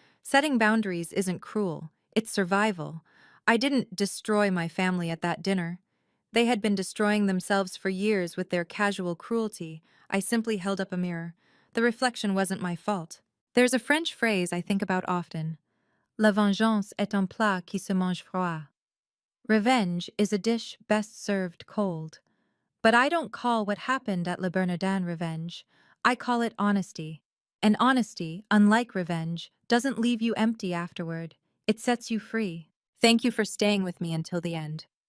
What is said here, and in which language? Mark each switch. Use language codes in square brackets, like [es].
[en] Setting boundaries isn't cruel, it's survival. I didn't destroy my family at that dinner. They had been destroying themselves for years with their casual cruelty. I simply held up a mirror. The reflection wasn't my fault. There's a French phrase I think about often. [fr] La vengeance est un plat qui se mange froid. [en] Revenge is a dish best served cold. But I don't call what happened at Le Bernardin revenge. I call it honesty. And honesty, unlike revenge, doesn't leave you empty afterward. It sets you free. Thank you for staying with me until the end.